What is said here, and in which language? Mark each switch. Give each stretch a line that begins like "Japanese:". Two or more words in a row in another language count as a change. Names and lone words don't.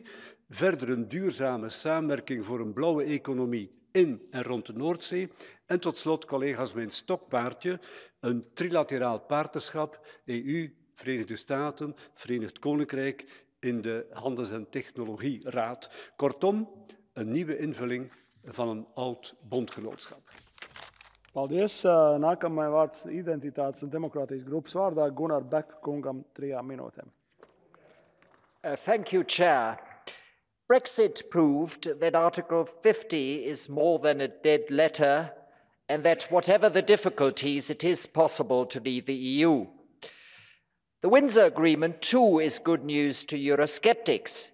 Dutch: Verder een duurzame samenwerking voor een blauwe economie in en rond de Noordzee. En tot slot, collega's, mijn stokpaardje, een trilateraal partnerschap, EU, Verenigde Staten, Verenigd Koninkrijk in de Handels- en Technologieraad. Kortom, een nieuwe invulling van een oud bondgenootschap.
Latvian: Paldies. Nākamais vārds identitātes un demokrātijas grupas vārdā Gunnar Beck kungam 3 minūtēm.
English: Thank you, Chair. Brexit proved that Article 50 is more than a dead letter and that whatever the difficulties, it is possible to leave the EU. The Windsor Agreement, too, is good news to Eurosceptics.